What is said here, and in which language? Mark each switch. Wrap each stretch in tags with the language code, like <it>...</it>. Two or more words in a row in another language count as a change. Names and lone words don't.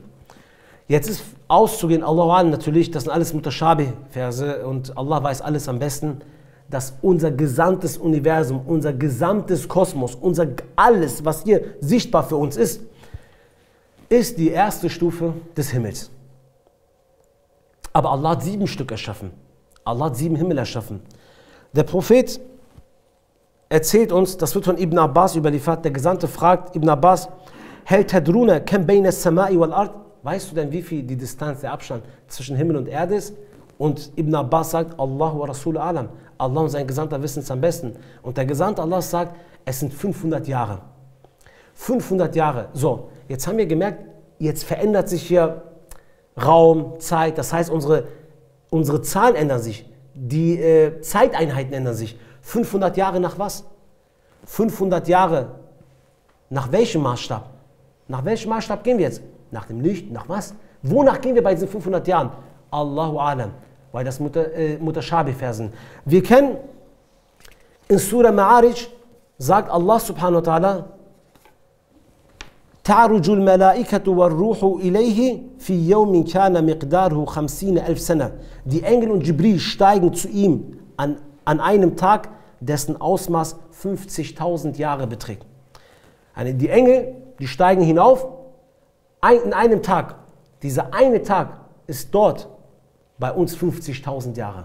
<de>Jetzt ist auszugehen, Allah natürlich, das sind alles Mutashabih-Verse und Allah weiß alles am besten, dass unser gesamtes Universum, unser gesamtes Kosmos, alles, was hier sichtbar für uns ist die erste Stufe des Himmels. Aber Allah hat 7 Stück erschaffen. Allah hat 7 Himmel erschaffen. Der Prophet erzählt uns, das wird von Ibn Abbas überliefert, der Gesandte fragt Ibn Abbas,</de> <ar>هل تدرون كم بين السماء والأرض?</ar> <de>Weißt du denn, wie viel die Distanz, der Abstand zwischen Himmel und Erde ist? Und Ibn Abbas sagt,</de> <ar>الله ورسوله أعلم.</ar> <de>Allah und sein Gesandter wissen es am besten. Und der Gesandte Allah sagt, es sind 500 Jahre. 500 Jahre. So, jetzt haben wir gemerkt, jetzt verändert sich hier Raum, Zeit. Das heißt, unsere Zahlen ändern sich. Die Zeiteinheiten ändern sich. 500 Jahre nach was? 500 Jahre nach welchem Maßstab? Nach welchem Maßstab gehen wir jetzt? Nach dem Licht? Nach was? Wonach gehen wir bei diesen 500 Jahren?</de> <ar>الله أعلم.</ar> <de>Weil das Mutashabih-Versen. Wir kennen in Surah Ma'arij, sagt Allah</de> <ar>سبحانه وتعالى, تعرج الملائكة والروح إليه في يوم كان مقداره 50,000 سنة.</ar> <de>Die Engel und Jibril steigen zu ihm an einem Tag, dessen Ausmaß 50.000 Jahre beträgt. Die Engel, die steigen hinauf in einem Tag. Dieser eine Tag ist dort bei uns 50.000 Jahre.</de>